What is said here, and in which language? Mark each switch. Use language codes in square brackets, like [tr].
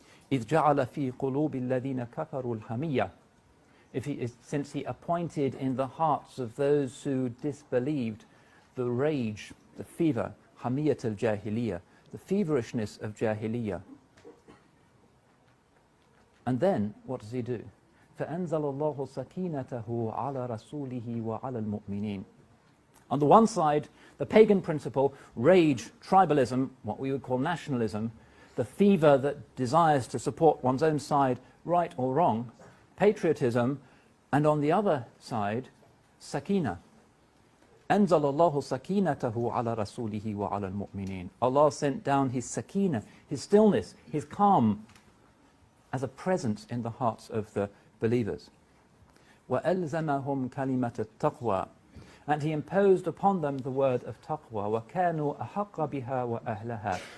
[ar] إِذْ جَعَلَ فِي قُلُوبِ الَّذِينَ كَفَرُوا الْحَمِيَّةِ [en] Since he appointed in the hearts of those who disbelieved the rage, the fever, hamiyat al-jahiliyyah, the feverishness of jahiliyyah. And then, what does he do? [ar] فأنزل الله سكينته على رسوله وعلى المؤمنين. [en] On the one side, the pagan principle, rage, tribalism, what we would call nationalism, the fever that desires to support one's own side, right or wrong, patriotism, and on the other side, sakina. [ar] أنزل الله سكينته على رسوله وعلى المؤمنين. [en] Allah sent down His sakina, His stillness, His calm, as a presence in the hearts of the believers. [ar] وَأَلْزَمَهُمْ كَلِمَةَ التَّقْوَى. [en] And He imposed upon them the word of taqwa. [ar] وَكَانُوا أَحَقَّ بِهَا وَأَهْلَهَا.